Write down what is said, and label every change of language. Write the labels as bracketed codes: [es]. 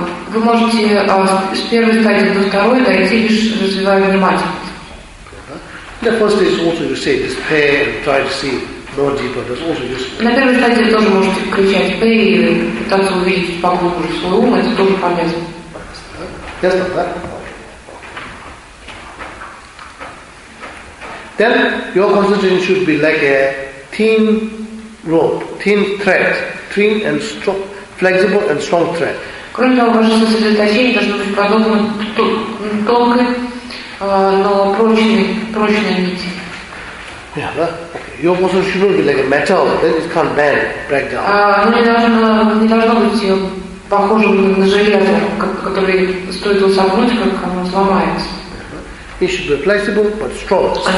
[ru] Вы можете с первой стадии до второй дойти, лишь развивая внимательность. [en] The first stage also you say, just pay and try to see. No deeper, that's also useful. [ru] На первой стадии тоже можете кричать «пэй» и пытаться увидеть поглубже свой ум, это тоже полезно. [en] Yes, not that. Then your concentration should be like a thin rope, thin thread, thin and strong, flexible and strong thread. [ru] Кроме того, ваше сосредоточение должно быть подобно тонкой, но прочной нити. [en] Yeah, that. Your concentration should not be like a metal, then it can't bend, break down. It should be flexible but strong.